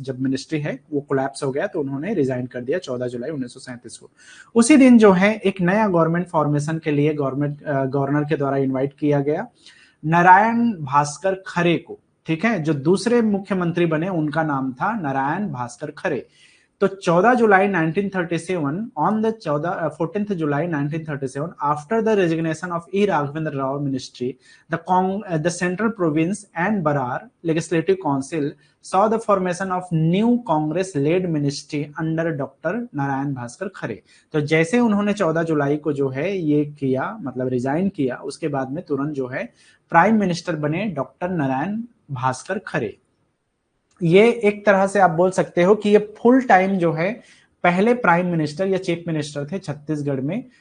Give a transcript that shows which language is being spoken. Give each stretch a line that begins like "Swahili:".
Hindi: जब मिनिस्ट्री है वो कोलैप्स हो गया तो उन्होंने रिजाइन कर दिया 14 जुलाई 1937 को। उसी दिन जो है एक नया गवर्नमेंट फॉर्मेशन के लिए गवर्नर के द्वारा इनवाइट किया गया नारायण भास्कर खरे को। ठीक है, जो दूसरे मुख्यमंत्री बने उनका नाम था नारायण भास्कर खरे। तो 14 जुलाई 1937
English: on the 14th July 1937 after the resignation of E Raghavendra Rao ministry, the Central Province and Barar Legislative Council saw the formation of new Congress led ministry under Dr.
Hindi: Narayan Bhaskar खरे। तो जैसे उन्होंने 14 जुलाई को जो है ये किया, मतलब रिजाइन किया, उसके बाद में तुरंत जो है प्राइम मिनिस्टर बने डॉक्टर नारायण भास्कर खरे। ये एक तरह से आप बोल सकते हो कि ये फुल टाइम जो है पहले प्राइम मिनिस्टर या चीफ मिनिस्टर थे छत्तीसगढ़ में।